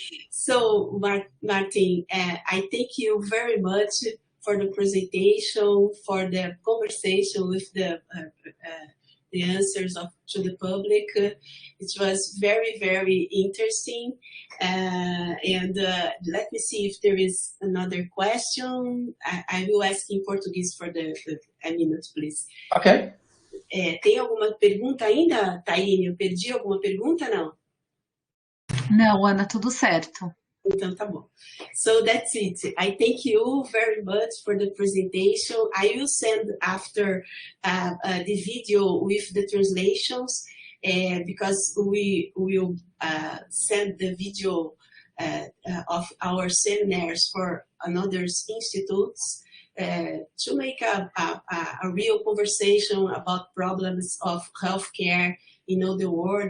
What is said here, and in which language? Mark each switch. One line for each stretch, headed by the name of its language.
English: So, Martin, I thank you very much for the presentation, for the conversation with the answers to the public. It was very, very interesting. And let me see if there is another question. I will ask in Portuguese for a minute, please. Okay.
Portuguese: Tem alguma pergunta ainda, Taine? Eu perdi alguma pergunta, não? Não, Ana, tudo certo. Então tá bom.
English: So that's it. I thank you very much for the presentation. I will send after the video with the translations because we will send the video of our seminars for another institutes to make a real conversation about problems of healthcare in all the world.